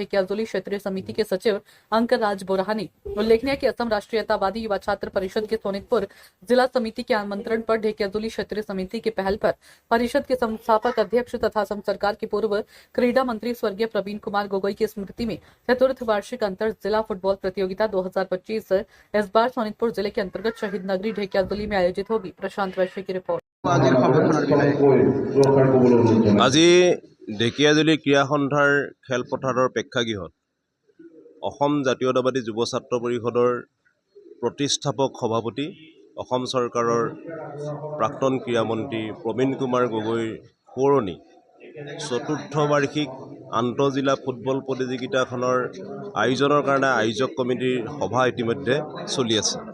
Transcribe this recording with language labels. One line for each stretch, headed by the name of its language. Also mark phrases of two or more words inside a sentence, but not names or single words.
Hindi: ढेकियाजुली क्षेत्रीय समिति के सचिव अंकराज बोरानी उल्लेखनीय कि असम राष्ट्रीयतावादी युवा छात्र परिषद के सोनितपुर जिला समिति के आमंत्रण पर ढेकियाजुली क्षेत्रीय समिति के पहल पर परिषद के संस्थापक अध्यक्ष तथा असम सरकार के पूर्व क्रीड़ा मंत्री स्वर्गीय प्रवीण कुमार गोगोई की स्मृति में चतुर्थ वार्षिक अंतर जिला फुटबॉल प्रतियोगिता 2025 इस बार सोनितपुर जिले के अंतर्गत शहीद नगरी ढेकियाजुली में आयोजित होगी। प्रशांत वैश्य की रिपोर्ट।
Assamese: আজি ঢেকিয়াজুলি ক্ৰীড়া সন্থাৰ খেলপথাৰৰ প্ৰেক্ষাগৃহত অসম জাতীয়তাবাদী যুৱ ছাত্ৰ পৰিষদৰ প্ৰতিষ্ঠাপক সভাপতি অসম চৰকাৰৰ প্ৰাক্তন ক্ৰীড়ামন্ত্ৰী প্ৰবীণ কুমাৰ গগৈৰ সোঁৱৰণী চতুৰ্থ বাৰ্ষিক আন্তঃজিলা ফুটবল প্ৰতিযোগিতাখনৰ আয়োজনৰ কাৰণে আয়োজক কমিটিৰ সভা ইতিমধ্যে চলি আছে